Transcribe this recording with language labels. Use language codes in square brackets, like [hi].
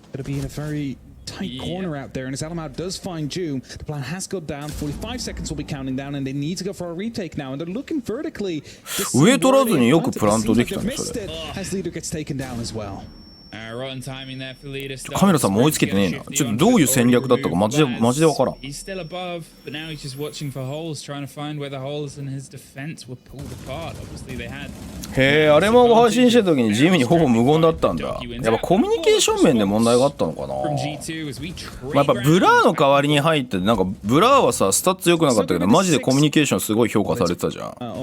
[en] Gonna be in a very tight corner out there, and as Alamau does find Doom, the plan has gone down. 45 seconds will be counting down, and they need to go for a retake now. And they're looking vertically. [ja] 上取らずによくプラントできたねそれ。 [en] As leader gets taken down as well. Rotten timing there for leader. [ja] カメラさんも追いつけてねえな。ちょっとどういう戦略だったかマジで分からん。 [en] He's still above, but now he's just watching for holes, trying to find where the holes in his defense were pulled apart. Obviously they had. [ja] へえ、あれも配信してる時に地味にほぼ無言だったんだ。やっぱコミュニケーション面で問題があったのかな。やっぱブラーの代わりに入ってなんかブラーはさスタッツ良くなかったけどマジでコミュニケーションすごい評価されてたじゃん。